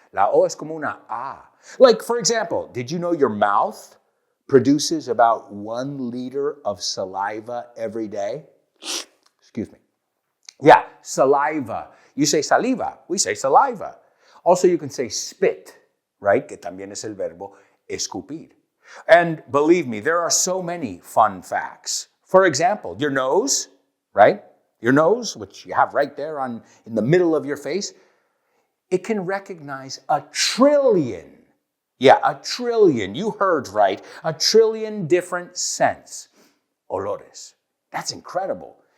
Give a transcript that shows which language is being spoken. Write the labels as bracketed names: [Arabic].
[Spanish] La O es como una A. [English] Like, for example, did you know your mouth produces about 1 liter of saliva every day? Excuse me. Yeah, saliva. You say saliva, we say saliva. Also, you can say spit, right? [Spanish] Que también es el verbo escupir. [English] And believe me, there are so many fun facts. For example, your nose, right? Your nose, which you have right there in the middle of your face, it can recognize 1 trillion. Yeah, 1 trillion. You heard right. 1 trillion different scents. Olores. That's incredible.